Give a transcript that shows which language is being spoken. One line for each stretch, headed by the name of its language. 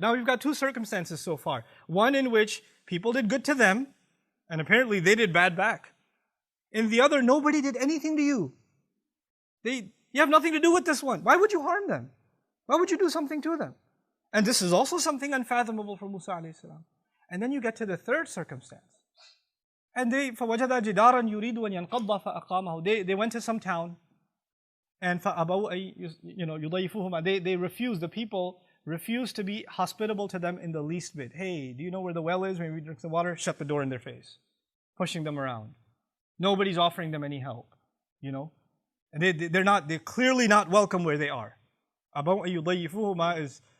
English: Now we've got 2 circumstances so far. One in which people did good to them, and apparently they did bad back. In the other, nobody did anything to you. You have nothing to do with this one. Why would you harm them? Why would you do something to them? And this is also something unfathomable for Musa alayhi salam. And then you get to the third circumstance.
Arabic: And فَوَجَدَ جِدَارًا يُرِيدُ أَن يَنْقَضَّ فَأَقَامَهُ.
English: They went to some town, and
Arabic: فَأَبَوْا يُضَيِّفُوهُمَا.
English: They refused, the people refused to be hospitable to them in the least bit. Hey, do you know where the well is? Maybe we drink some water. Shut the door in their face. Pushing them around. Nobody's offering them any help. You know? And they're clearly not welcome where they are.
Arabic: أَبَوْا يُضَيِّفُوهُمَا
English: is